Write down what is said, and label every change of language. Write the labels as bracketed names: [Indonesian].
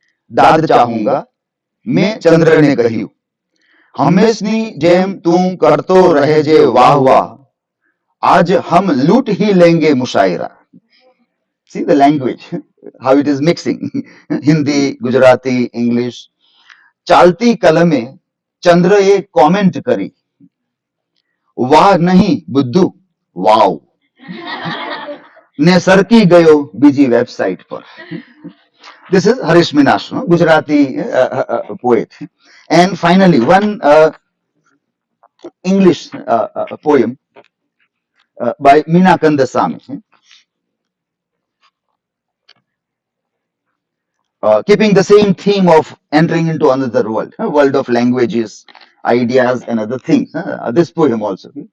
[Hindi] દાદ ચાહુંગા, [Gujarati] મેં ચંદ્રને કહ્યું, હંમેશની જેમ તું કરતો રહેજે વાહ વાહ, [Hindi] આજ હમ લૂંટ ही लेंगे मुशायरा. [English] See the language, how it is mixing. Hindi, Gujarati, English. [Gujarati] ચાલતી કલમે ચંદ્રએ કોમેન્ટ કરી, વાહ નહીં બુદ્ધુ, વાવ, ને સરકી ગયો બીજી વેબસાઇટ પર. [English] This is Harish Minashru, Gujarati poet. And finally, one English poem by Meena Kandasamy, keeping the same theme of entering into another world, world of languages, ideas, and other things. This poem also.